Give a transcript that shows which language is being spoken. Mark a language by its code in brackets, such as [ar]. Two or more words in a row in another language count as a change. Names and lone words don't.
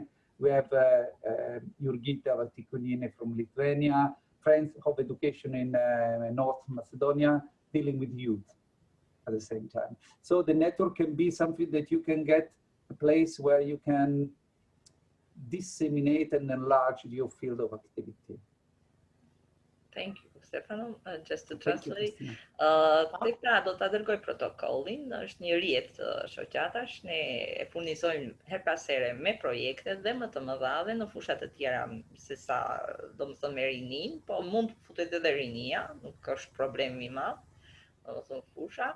[en] We have Jurgita Vaticonine from Lithuania, Friends of Education in North Macedonia, dealing with youth at the same time. So the network can be something that you can get a place where you can disseminate and enlarge your field of activity. Thank you, Stefano. Just to translate, [sq] Tefta do ta dërgoj protokollin, është një rrjet shoqatash, ne e furnizojmë her pas here me projekte dhe më të mëdha dhe në fusha të tjera se sa domethënë me rinin, po mund të futet edhe rinia, nuk është problem i madh, domethënë fusha.